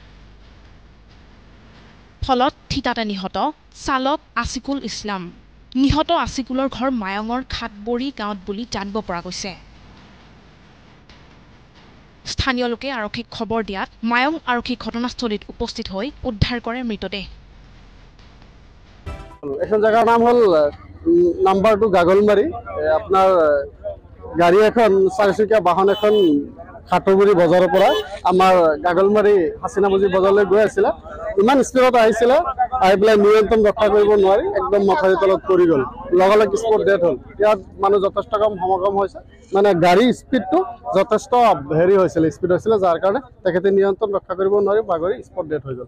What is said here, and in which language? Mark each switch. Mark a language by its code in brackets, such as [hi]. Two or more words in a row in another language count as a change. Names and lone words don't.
[as] ফলত থিতাতে নিহত চালক আছিকুল ইছলাম। নিহত আছিকুলৰ ঘৰ মায়ঙৰ খাটবৰী গাঁৱত বুলি জানিব পৰা গৈছে। স্থানীয় লোকে আৰক্ষীক খবৰ দিয়াত মায়ং আৰক্ষী ঘটনাস্থলীত উপস্থিত হৈ উদ্ধাৰ কৰে মৃতদেহ। [bn] এখন জায়গার নাম হল নাম্বার 2 গাগলমারি। [as] আপনার গাড়ি এখন 4চকীয়া বাহন এখন খাটবৰী বজাৰৰ পৰা আমাৰ গাগলমাৰী হাসিনামুজি বজাৰলৈ গৈ আছিল। ইমান স্পীডত আহিছিল, আহি পেলাই নিয়ন্ত্ৰণ ৰক্ষা কৰিব নোৱাৰি একদম মথাউৰিৰ তলত পৰি গ'ল। লগালগ [en] spot death [as] হ'ল। ইয়াত মানুহ যথেষ্ট কম সমাগম হৈছে, গাড়ী স্পীডটো যথেষ্ট হৈছিল, স্পীড হৈছিল, যাৰ কাৰণে তেখেতে নিয়ন্ত্ৰণ ৰক্ষা কৰিব নোৱাৰি বাগৰি [en] spot death [as] হৈ গ'ল।